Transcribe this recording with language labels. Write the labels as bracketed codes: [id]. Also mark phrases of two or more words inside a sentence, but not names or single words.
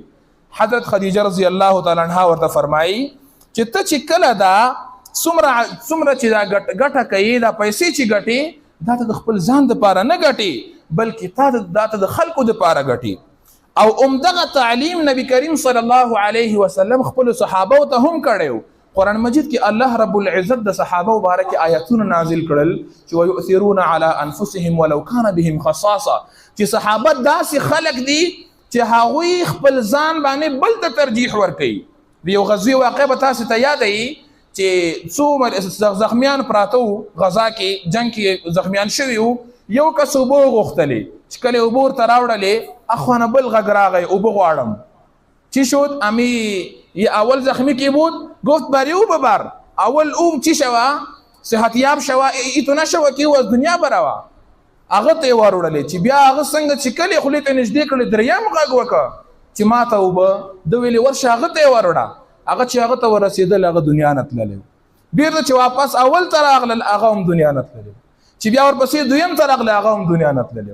[ps] حضرت خدیجه [ar] رضی الله تعالی عنها [ps] ورته فرمایي چې ته چې کله دا څومره چې دا ګټه کوي، دا پیسې چې ګټي، دا ته د خپل ځان دپاره نه ګټي، بلکې دا ته د خلکو دپاره ګټي. او عمدغه تعلیم نبی کریم [ar] صلی الله علیه وسلم [ps] خپل صحابه ته هم کړو. قرآن مجید کې الله رب العزت د صحابه مبارک آیاتونه نازل کړل چې [ar] ويؤثرون على انفسهم ولو كان بهم خصاصه، [ps] چې صحابه داسې خلق دي چې هغوی خپل ځان باندې بل ته ترجیح ورکوي. د یو غزوی واقع به تاسو ته یادوي چې څو زخمیان پراته وو، غزا کې جنگ کې زخمیان شوي وو، یو کس اوبه غوښتلې چې کله اوبه ورته راوړلې اخوانه بل غږ راغی اوبه غواړم. [fa] چی شد؟ امی اول زخمی کی بود گفت بری او ببر. اول اوم چی شوا؟ صحتیاب شوا، ایتو نشوا کی از دنیا بروا. [ps] هغه ته وروړلې چې بیا هغه څنګه چې کله خولې ته نږدې کړې دریم غږ وکړه چې ما ته اوبه د ویلې ورشه، هغه ته وروړه. هغه چې هغه ته ورسېدل هغه دنیا نه تللی، بیرته چې واپس اول ته راغلل هغه هم دنیا نه تللی، چې بیا ورپسې دویم ته راغلی هغه هم دنیا نه تللی.